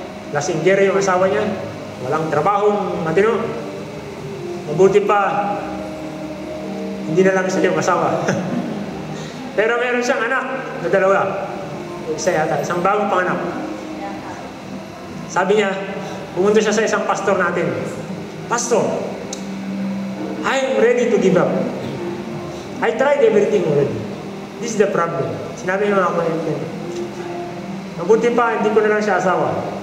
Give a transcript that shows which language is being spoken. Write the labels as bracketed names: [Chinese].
[Filipino] Lasinggero yung asawa niya. Walang trabahong matino. Mabuti pa, hindi na lang isa yung asawa. Pero meron siyang anak na dalawa. Isa yata, isang bagong panganak. Sabi niya, pumunta siya sa isang pastor natin. [English] Pastor, I'm ready to give up. I tried everything already. This is the problem. [Filipino] Sinabi niya ako, mabuti pa, hindi ko na lang siya asawa.